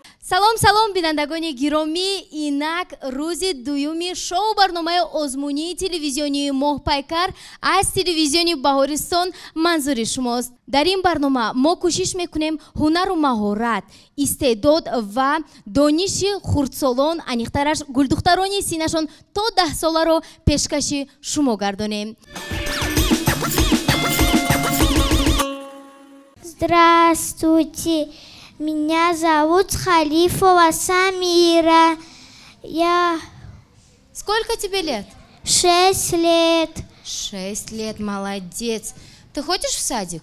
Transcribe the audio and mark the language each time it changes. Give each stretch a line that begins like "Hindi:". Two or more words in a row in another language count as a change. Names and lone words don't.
Tajik: салом бинандагони гиромӣ, инак рӯзи дуюми шоу барномаи озмунии телевизионии Моҳпайкар аз телевизиони Баҳористон манзури шумост. Дар ин барнома мо кӯшиш мекунем ҳунару маҳорат, истеъдод ва дониши хурдсолон, аниқтараш гулдухтарони синашон то 10 соларо пешкаши шумо гардонем.
Russian: Здравствуйте, меня зовут Халифова Самира. Сколько тебе лет? 6 лет. 6 лет, молодец. Ты ходишь в садик?